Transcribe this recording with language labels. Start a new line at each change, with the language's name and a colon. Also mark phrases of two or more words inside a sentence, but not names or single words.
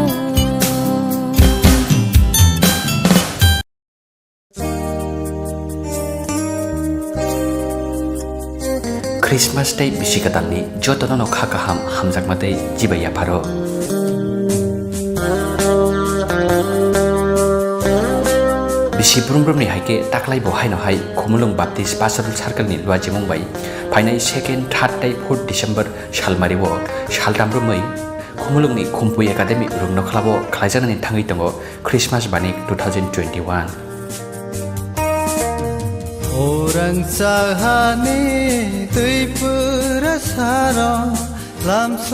Kok Borok: Christmas Day bisikadalni jotono no kha kaham hamjakmatei jibaya pharo bisi brumbrumni haike taklai bo haino hai khumulung baptist pastoral circle ni luajimung bai phainai 2nd 3rd dai 4th December salmari wo saldamrumai khumulung ni khumpui academy rungno khlabo khlaijanani thangai tongo Christmas banik 2021 orang sahane Tripura sara lamso